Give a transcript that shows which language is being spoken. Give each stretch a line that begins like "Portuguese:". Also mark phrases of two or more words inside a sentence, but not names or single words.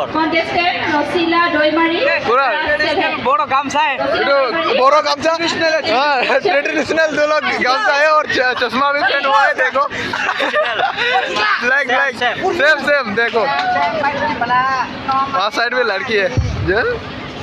Bangla: কন্টেস্টেন্ট রসিলা দইমারি পুরা বড় গামছা
Hindi: है ये बड़ो गामछा ट्रेडिशनल दो लोग गामछा है और चश्मा भी पहना हुआ है देखो
English: like same
Hindi: देखो वहाँ साइड में लड़की है